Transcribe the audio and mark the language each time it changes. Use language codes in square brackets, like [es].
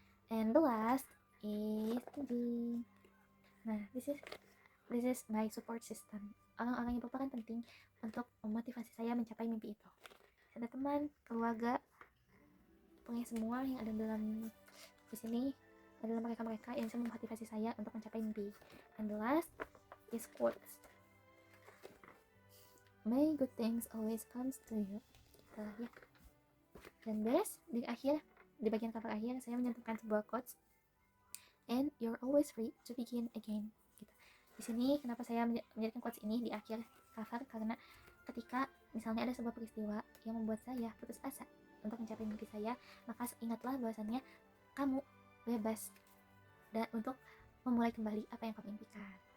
[en] And the last is thinking. Nah, this is my support system. [id] Orang-orang yang merupakan penting untuk memotivasi saya mencapai mimpi itu. Ada teman, keluarga, pokoknya semua yang ada di sini adalah mereka-mereka yang bisa memotivasi saya untuk mencapai mimpi. [en] And the last is quotes. May good things always comes to you. [id] Ya. Dan beres di bagian cover akhir saya menyantumkan sebuah quotes. [en] And you're always free to begin again. [id] Gitu. Di sini kenapa saya menjadikan quotes ini di akhir cover, karena ketika misalnya ada sebuah peristiwa yang membuat saya putus asa untuk mencapai mimpi saya, maka ingatlah bahwasannya kamu bebas dan untuk memulai kembali apa yang kamu impikan.